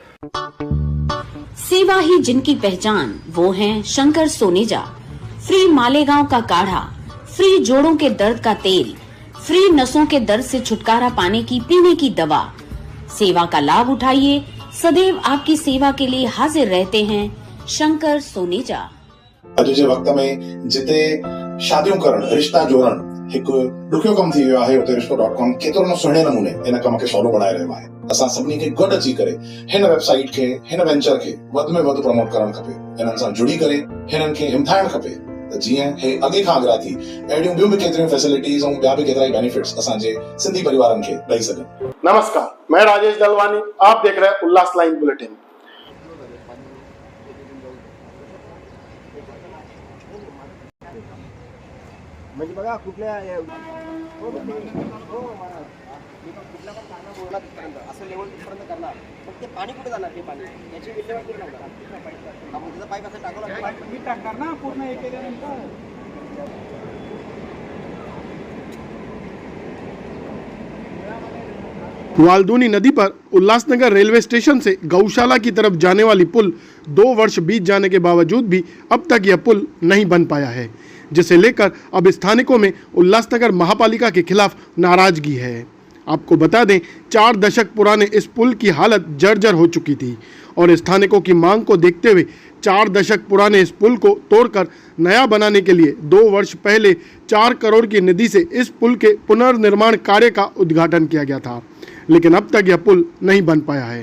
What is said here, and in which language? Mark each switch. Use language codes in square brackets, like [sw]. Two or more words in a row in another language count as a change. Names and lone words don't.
[hi] सेवा ही जिनकी पहचान, वो हैं शंकर सोनेजा। फ्री मालेगांव का काढ़ा, फ्री जोड़ों के दर्द का तेल, फ्री नसों के दर्द से छुटकारा पाने की पीने की दवा। सेवा का लाभ उठाइए, सदैव आपकी सेवा के लिए हाजिर रहते हैं शंकर सोनेजा। [sd] अॼु वक़्त में जिते शादियों करण, रिश्ता जोड़ण एक ॾुखियो कम थी वियो आहे, उते रिश्तो.com केतिरो न सुहिणे नमूने इन कम खे सवलो बणाए रहियो आहे। असां सभिनी खे गॾु अची करे हिन वेबसाइट खे, हिन वेंचर खे वध में वध प्रमोट करणु खपे। हिननि सां जुड़ी करे हिननि खे हिमथाइणु खपे त जीअं हे अॻे खां अॻियां थी अहिड़ियूं ॿियूं बि केतिरियूं फैसिलिटीज़ ऐं ॿिया बि केतिरा ई बेनिफिट्स असांजे सिंधी परिवारनि खे ॾेई सघनि। [hi] नमस्कार, मैं राजेश दलवानी, आप देख रहे हैं उल्लास लाइन बुलेटिन। [mr] म्हणजे बघा कुठल्या कुठल्या पण कारणं बोलणार असं लेवल पर्यंत करणार, मग ते पाणी कुठे जाणार? ते पाणी याची विल्हेवाट कुठे लागणार? आपण त्याचा पाईप असं टाकला मी टाकणार ना पूर्ण हे केल्यानंतर। [hi] वाल्दूनी नदी पर उल्लासनगर रेलवे स्टेशन से गौशाला की तरफ जाने वाली पुल 2 वर्ष बीत जाने के बावजूद भी अब तक यह पुल नहीं बन पाया है, जिसे लेकर अब स्थानिकों में उल्लासनगर महापालिका के खिलाफ नाराजगी है। आपको बता दें, 4 दशक पुराने इस पुल की हालत जर्जर हो चुकी थी और स्थानिकों की मांग को देखते हुए 4 दशक पुराने इस पुल को तोड़कर नया बनाने के लिए 2 वर्ष पहले 4 करोड़ की निधि से इस पुल के पुनर्निर्माण कार्य का उद्घाटन किया गया था, लेकिन अब तक यह पुल नहीं बन पाया है।